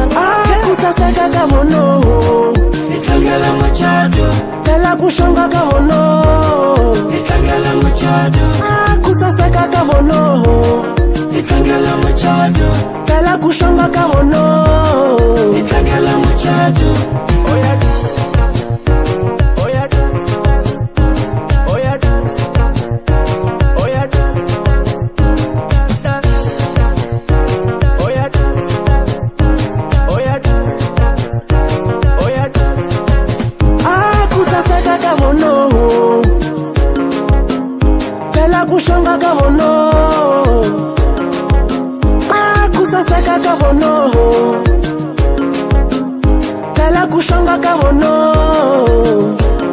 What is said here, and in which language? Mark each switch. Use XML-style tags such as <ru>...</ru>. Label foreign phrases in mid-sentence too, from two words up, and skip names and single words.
<ts>Ku saseka ka vono, Itlangela machado, phela ku xonga ka vono. itlangela machado, Ku saseka ka vono, itlangela machado, phela ku xonga ka vono. itlangela machado.</ts> <en>Oh yeah, dance, oh yeah, dance, oh yeah, dance, oh yeah, dance, oh yeah, dance, oh yeah, dance, oh yeah, dance.</en> <ts>Ku saseka ka vono, phela ku xonga ka vono. Ku saseka ka vono, phela ku xonga ka vono.</ts>